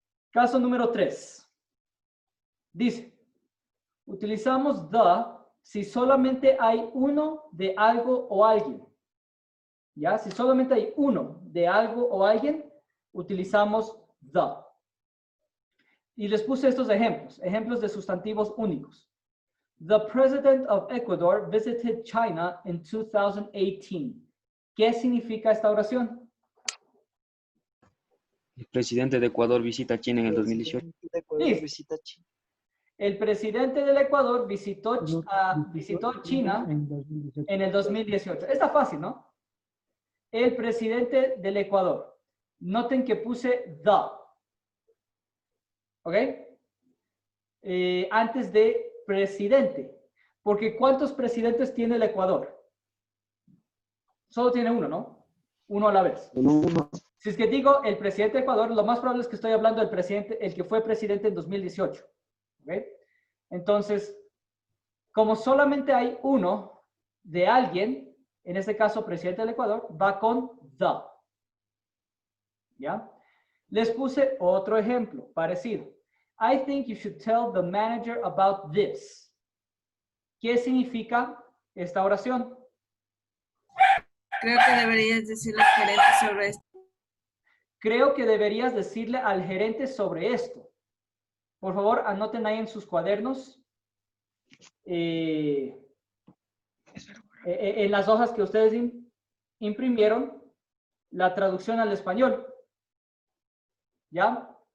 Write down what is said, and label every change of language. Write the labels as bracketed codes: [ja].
[es] Caso número 3. Dice, utilizamos the si solamente hay uno de algo o alguien. ¿Ya? Si solamente hay uno de algo o alguien, utilizamos the. Y les puse estos ejemplos de sustantivos únicos. [en] The president of Ecuador visited China in 2018. [es] ¿Qué significa esta oración? El presidente de Ecuador visita China en el 2018. Sí. El presidente del Ecuador visitó China en el 2018. Está fácil, ¿no? El presidente del Ecuador. Noten que puse the. ¿Ok? Antes de presidente. Porque ¿cuántos presidentes tiene el Ecuador? Solo tiene uno, ¿no? Uno a la vez. Si es que digo el presidente de Ecuador, lo más probable es que estoy hablando del presidente, el que fue presidente en 2018. ¿Ok? Entonces, como solamente hay uno de alguien, en este caso presidente del Ecuador, va con the. ¿Ya? Les puse otro ejemplo parecido. [en] I think you should tell the manager about this. [es] ¿Qué significa esta oración? Creo que deberías decirle al gerente sobre esto. Creo que deberías decirle al gerente sobre esto. Por favor, anoten ahí en sus cuadernos. En las hojas que ustedes imprimieron, la traducción al español. ¿Ya?